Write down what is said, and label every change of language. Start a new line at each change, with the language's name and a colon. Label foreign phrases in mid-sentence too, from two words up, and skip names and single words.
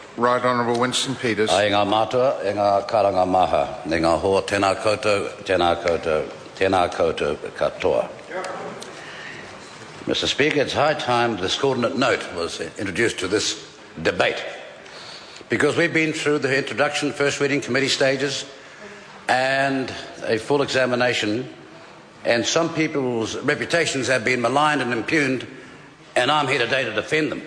English: Right Honourable Winston Peters.
Māori: Ai ngā mātua, e ngā karanga maha, ne ngā hoa tēnā koutou, tēnā koutou, tēnā koutou katoa.
English: Mr. Speaker, it's high time this coordinate note was introduced to this debate, because we've been through the introduction, first reading, committee stages, and a full examination, and some people's reputations have been maligned and impugned, and I'm here today to defend them.